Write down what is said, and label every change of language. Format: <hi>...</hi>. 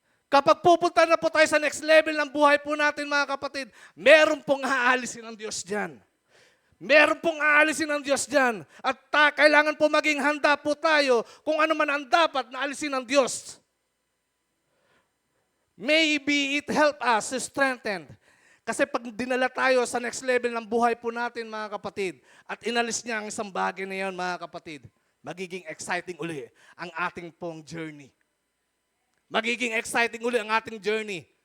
<tl>Kapag pupunta na po tayo sa next level ng buhay po natin mga kapatid, meron pong aalisin ng Diyos dyan. Meron pong aalisin ng Diyos dyan. At kailangan po maging handa po tayo kung ano man ang dapat na alisin ng Diyos.</tl> <en>Maybe it help us to strengthen.</en> <tl>Kasi pag dinala tayo sa next level ng buhay po natin mga kapatid, at inalis niya ang isang bagay na yan mga kapatid, magiging exciting uli ang ating pong journey. Magiging exciting uli ang ating journey.</tl>